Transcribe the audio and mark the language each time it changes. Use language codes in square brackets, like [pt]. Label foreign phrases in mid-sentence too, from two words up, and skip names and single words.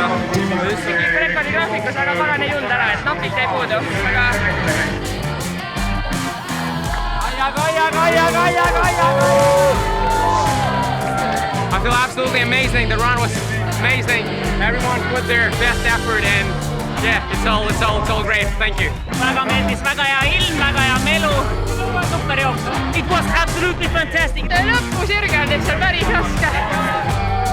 [et] Rekordi graafikus väga pagan ei jõudnud ära, et napilt jäi puudu. [en] I feel absolutely amazing. The run was amazing. Everyone put their best effort and yeah, it's all great. Thank you. [et] Väga meeldis, väga hea ilm, väga hea melu. Super jooksu. [en] It was absolutely fantastic. [et] Lõpusirge on lihtsalt päris raske.